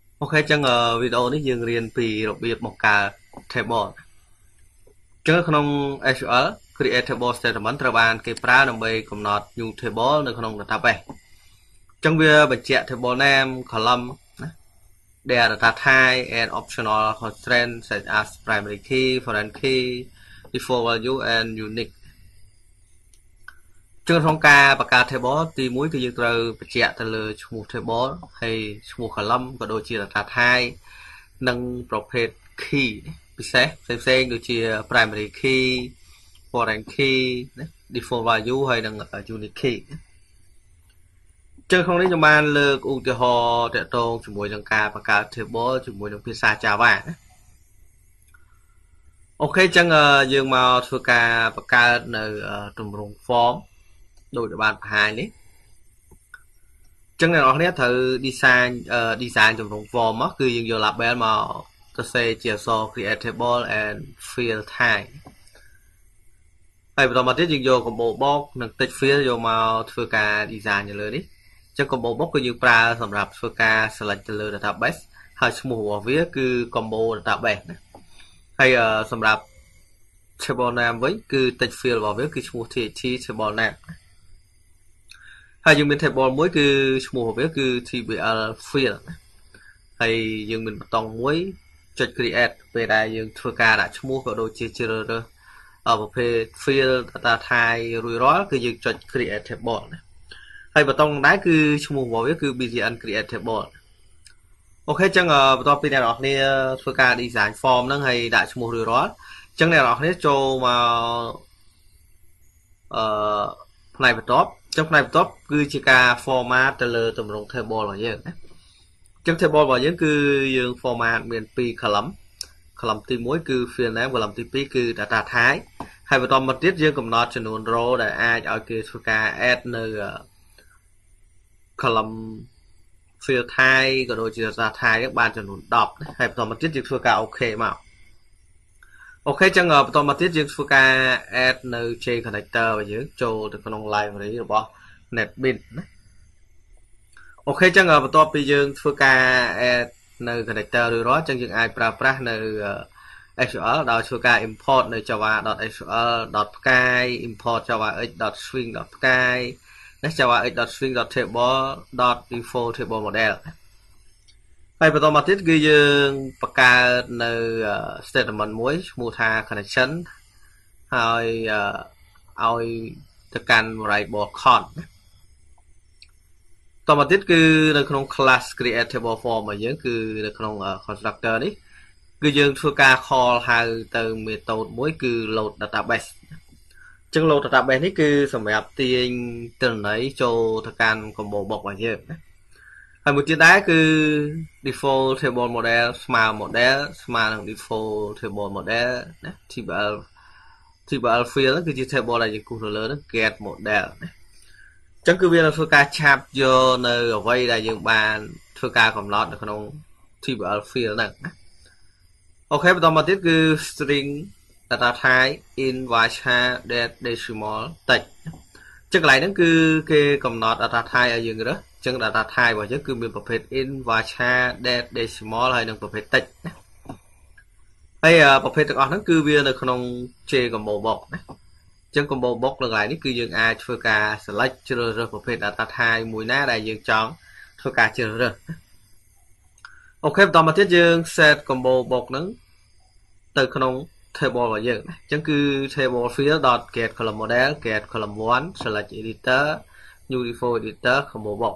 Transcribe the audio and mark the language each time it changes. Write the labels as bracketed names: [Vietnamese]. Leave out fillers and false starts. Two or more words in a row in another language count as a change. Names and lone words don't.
[Khmer] ចឹងវីដេអូនេះយើងរៀនពីរបៀបបង្កើត table ចឹងក្នុង SQL [English] create table statement [Khmer] ត្រូវបានគេប្រើដើម្បីកំណត់ [English] new table [Khmer] នៅក្នុង database ចឹងវាបញ្ជាក់ [English] table name [Khmer] column ណា [English] their data type and optional constraints such as primary key foreign key default value and unique [Khmer] ចឹងក្នុងការបង្កើត table ទី1គឺយើងត្រូវបញ្ជាក់ទៅលើឈ្មោះ table ហើយឈ្មោះ column ក៏ដូចជា [English] data type [Khmer] និងប្រភេទ key ពិសេសផ្សេងៗដូចជា [English] primary key foreign key default value ហើយនិង unique key [Khmer] ចឹងក្នុងនេះខ្ញុំបានលើកឧទាហរណ៍ទាក់ទងជាមួយនឹងការបង្កើត table ជាមួយនឹងភាសា Java អូខេចឹងយើងមកធ្វើការបង្កើតនៅទម្រង់ form ដូចបានបង្ហាញនេះចឹងអ្នកនរគ្នាត្រូវ design ទម្រង់ form មកគឺយើងយក label មកសរសេរជាអក្សរ [English] create table and field type [Khmer] ហើយ បន្តមកទៀតយើងយក [English] combo box [Khmer] និង [English] text field [Khmer] យកមកធ្វើការ design នៅលើនេះចឹង [English] combo box [Khmer] គឺយើងប្រើសម្រាប់ធ្វើការ select ទៅលើ database ហើយឈ្មោះរបស់វា គឺ [English] combo database [Khmer] ណាហើយសម្រាប់ [English] table name [Khmer] វិញគឺ [English] text field [Khmer] របស់វាគឺឈ្មោះ [English] txt table name [Khmer] ហើយយើងមាន table មួយគឺឈ្មោះ របស់វាគឺ [English] tbl field [Khmer] ហើយយើងមានប៊ូតុងមួយចុច create ពេលដែលយើងធ្វើការដាក់ឈ្មោះក៏ដូចជាជ្រើសរើសប្រភេទ [English] field data type [Khmer] រួចរាល់គឺយើងចុច [English] create table [Khmer] ណាហើយប៊ូតុងដែរគឺឈ្មោះរបស់វាគឺ [English] btn create table [Khmer] អូខេចឹងបន្ទាប់ពីអ្នកនរគ្នាធ្វើការ [English] design form [Khmer] ហ្នឹងហើយដាក់ឈ្មោះរួចរាល់ចឹងអ្នកនរគ្នាចូលមក ផ្នែកបន្ទាប់ចឹងផ្នែកបន្ទាប់គឺជាការ format ទៅលើទម្រង់ table របស់យើងណាចឹង table របស់យើងគឺយើង format មាន2 column ទី1គឺ [English] field name [Khmer] column ទី2គឺ [English] data type [Khmer] ហើយបន្តមកទៀតយើងកំណត់ចំនួន row ដែលអាចឲ្យគេធ្វើការ add នៅ [English] column field type [Khmer] ក៏ដូចជា [English] data type [Khmer] បានចំនួន10ហើយបន្តមកទៀតយើងធ្វើការ OK មកអូខេចឹងបន្តមកទៀតយើងធ្វើការ add នៅ [English] J connector [Khmer] របស់យើងចូលទៅក្នុង library របស់ NetBeans ណាអូខេចឹងបន្ទាប់ពីយើងធ្វើការ add នៅ connector រួចរាល់ចឹងយើងអាចប្រើប្រាស់នៅ SQL ដោយធ្វើការ import នៅ java.sql. ផ្កាយ import javax.swing. ផ្កាយណា javax.swing. table. [English] default table model [Khmer] ហើយបន្តមកទៀតគឺយើងបង្កើតនៅ statement មួយឈ្មោះថា connection ហើយឲ្យទៅកាន់ variable con តមកទៀតគឺនៅក្នុង class [English] create table form [Khmer] របស់យើងគឺនៅក្នុង constructor នេះគឺយើងធ្វើការ call ហៅទៅ method មួយគឺ [English] load database [Khmer] អញ្ចឹង [English] load database [Khmer] នេះគឺសម្រាប់ទាញទិន្នន័យចូលទៅកាន់ [English] combo box [Khmer] របស់យើងណាហើយមួយទៀតដែរគឺ [English] default table model [Khmer] ស្មើ model ស្មើនឹង [English] default table model [Khmer] ណា [English] tbl field [Khmer] គឺជា table ដែលយើងគូសទៅលើនោះ [English] get model [Khmer] ណាអញ្ចឹងគឺវានឹងធ្វើការឆាប់យកនៅអ្វីដែលយើងបានធ្វើការកំណត់នៅក្នុង [English] tbl field [Khmer] ហ្នឹងណាអូខេបន្តមកទៀតគឺ [English] string data type in varchar decimal text [Khmer] ចឹងកន្លែងហ្នឹងគឺគេកំណត់ [English] data type [Khmer] ឲ្យយើងរើសចឹង [English] data type [Khmer] របស់ យើងគឺមានប្រភេទ [English] in varchar decimal [Khmer] ហើយនិងប្រភេទ text ណាហើយប្រភេទទាំងអស់ហ្នឹងគឺវានៅក្នុង [English] J combo box [Khmer] ណាចឹង [English] combo box [Khmer] កន្លែងនេះគឺយើងអាចធ្វើការ select ជ្រើសរើសប្រភេទ [English] data type [Khmer] មួយណាដែលយើងចង់ធ្វើការជ្រើ សរើសអូខេបន្តមកទៀតយើង set [English] combo box [Khmer] ហ្នឹងទៅក្នុង table របស់យើងណាចឹងគឺ [English] table field.get column model get column 1 select editor new default editor combo box